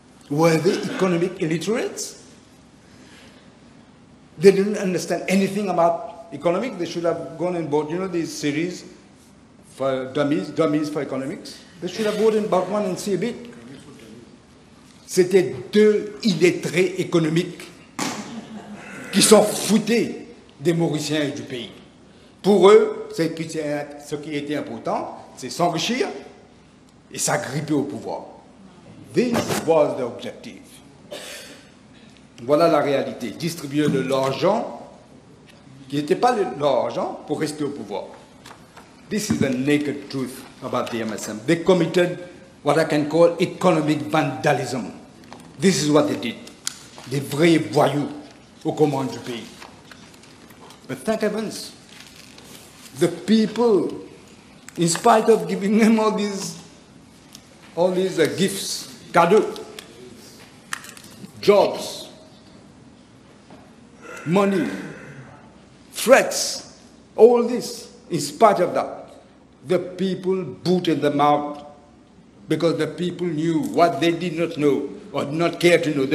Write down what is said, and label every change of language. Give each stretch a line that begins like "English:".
English: Were they economic illiterates? They didn't understand anything about economics. They should have gone and bought, you know, these series for dummies for economics. They should have bought and bought one and see a bit.
French: C'était deux illettrés économiques qui s'en foutaient des Mauriciens et du pays. Pour eux, ce qui était important, c'est s'enrichir et s'agripper au pouvoir.
English: This was the objective.
French: Voilà la réalité. Distribuer de l'argent qui n'était pas l'argent pour rester au pouvoir.
English: This is the naked truth about the MSM. They committed what I can call economic vandalism. This is what they did.
French: Des vrais voyous aux commandes du pays.
English: But thank heavens, the people, in spite of giving them all these gifts, cadeaux, jobs, money, threats, all this, in spite of that, the people booted them out because the people knew what they did not know or did not care to know.